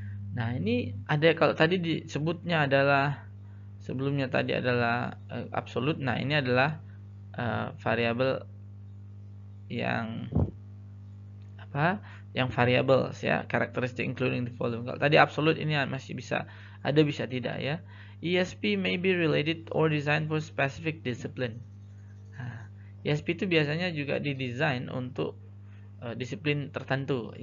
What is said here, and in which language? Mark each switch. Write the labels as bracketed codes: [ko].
[id] Nah, ini ada, kalau tadi disebutnya adalah, sebelumnya tadi adalah absolute. Nah, ini adalah variabel yang apa? [en] Yang variables ya, characteristic including the following. [id] Kalau tadi absolute, ini masih bisa ada, bisa tidak ya. [en] ESP may be related or designed for specific discipline. [id] Nah, ESP itu biasanya juga didesain untuk disiplin tertentu.